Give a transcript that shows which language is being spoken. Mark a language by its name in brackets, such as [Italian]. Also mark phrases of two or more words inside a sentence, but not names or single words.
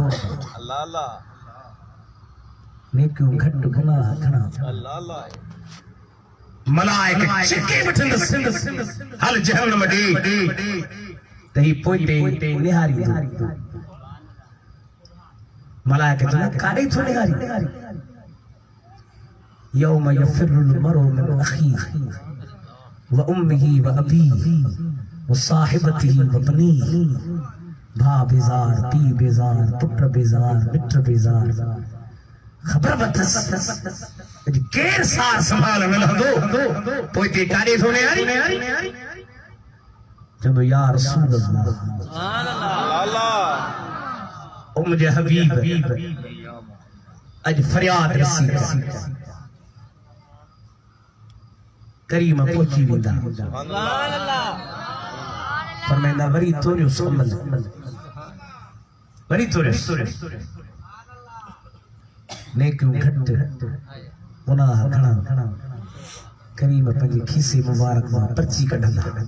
[Sindhi] नेकियूं घटि गुनाह घणा मलाइक छिके वठंदसि हल जहन्नम ॾे त ही पोइते निहारी मलाइक काॾे थो निहारी [Arabic] يوم يفر المرء من أخيه وأمه وأبيه وصاحبته وبنيه [Sindhi] भा बेज़ार पी बेज़ार पुट बेज़ार मिट बेज़ार खबर बथस केर सार संभाल मिलंदो पोइते काॾे थो निहारी चलो [Arabic] يا رسول الله [Sindhi] ओ मुझे हबीब अज फरियाद रसी करीम पहुंची वेंदा फरमाइंदा वरी तोरियो समझ वरी तोरियो नेकियूं घट गुनाह घणा करीम पंहिंजे खीसे मुबारक मां पर्ची कढंदा